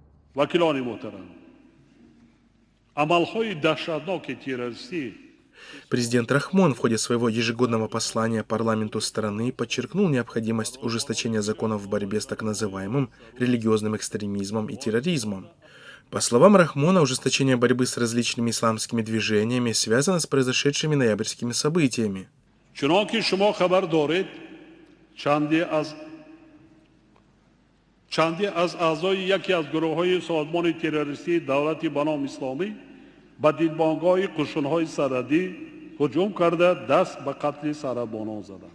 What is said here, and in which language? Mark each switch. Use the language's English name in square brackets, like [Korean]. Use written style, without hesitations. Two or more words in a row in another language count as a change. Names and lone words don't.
[Persian] وکیلان محترم عملهای دهشتناک تروریستی. [Russian] Президент Рахмон в ходе своего ежегодного послания парламенту страны подчеркнул необходимость ужесточения законов в борьбе с так называемым религиозным экстремизмом и терроризмом. По словам Рахмона, ужесточение борьбы с различными исламскими движениями связано с произошедшими ноябрьскими событиями. [Persian] چنانکه شما خبر دارید چندی از اعضای یکی از گروه‌های سازمان تروریستی دولتی به نام اسلامی به دیدبانگاه قشون‌های سرحدی هجوم کرده دست به قتل سربانان زدند.